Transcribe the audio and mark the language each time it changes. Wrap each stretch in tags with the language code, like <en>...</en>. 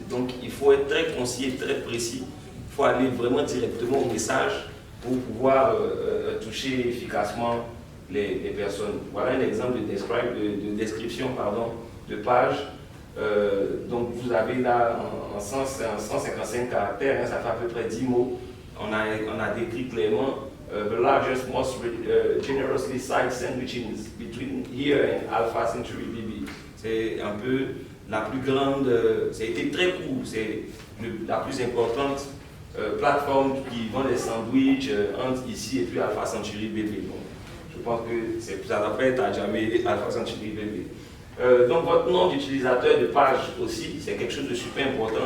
<fr>Donc il faut être très concis et très précis. Il faut aller vraiment directement au message pour pouvoir toucher efficacement les personnes. Voilà un exemple de description de page. Donc vous avez là en 155 caractères, hein, ça fait à peu près 10 mots. On a décrit clairement</fr> <en>the largest, most generously sized sandwiches between here and Alpha Century BB.</en> <fr>C'est un peu la plus grande, ça a été très court, c'est la plus importante plateforme qui vend des sandwichs entre ici et puis Alpha Century BB. Donc, je pense que ça ne va pas être à jamais Alpha Century BB. Donc votre nom d'utilisateur de page aussi, c'est quelque chose de super important.</fr>